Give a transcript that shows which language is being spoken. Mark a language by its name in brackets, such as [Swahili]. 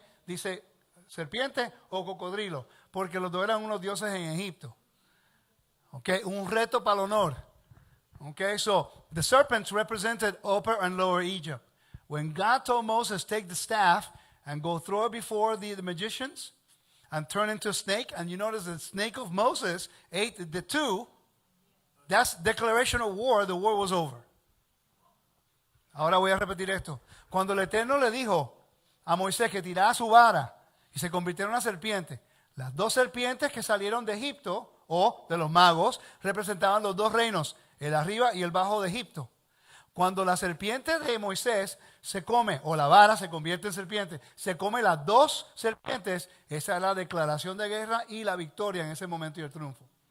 [Spanish] Dice serpiente o cocodrilo. Porque los dos eran unos dioses en Egipto. ¿Ok? Un reto para el honor. [English] Okay, so the serpents represented Upper and Lower Egypt. When God told Moses, take the staff and go throw it before the magicians and turn into a snake, and you notice the snake of Moses ate the two, that's declaration of war, the war was over. [Spanish] Ahora voy a repetir esto. Cuando el Eterno le dijo a Moisés que tirara su vara y se convirtieron en una serpiente. Las dos serpientes que salieron de Egipto, o de los magos, representaban los dos reinos, el arriba y el bajo de Egipto. Cuando la serpiente de Moisés se come, o la vara se convierte en serpiente, se come las dos serpientes, esa es la declaración de guerra y la victoria en ese momento y el triunfo.